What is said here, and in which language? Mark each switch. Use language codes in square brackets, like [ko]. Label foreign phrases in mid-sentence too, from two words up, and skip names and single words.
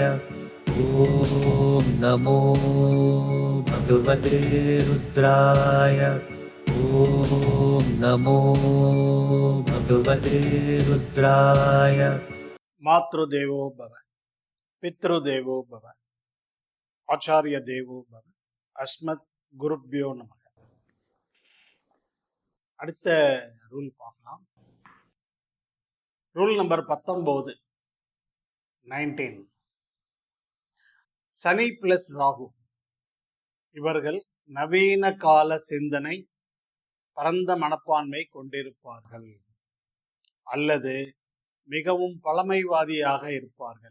[sa] ॐ नमो भगवते रुद्राय। ॐ नमो भगवते रुद्राय। मातृदेवो भव, पितृदेवो भव, आचार्य देवो भव, अस्मத் गुरुभ्यो नमः. [ta] அடுத்த ரூல் பார்க்கலாம். [en] rule number 19. [ta] சனி பிளஸ் ராகு இவர்கள் நவீன கால சிந்தனை, பரந்த மனப்பான்மை கொண்டிருப்பார்கள் அல்லது மிகவும் பழமைவாதியாக இருப்பார்கள்.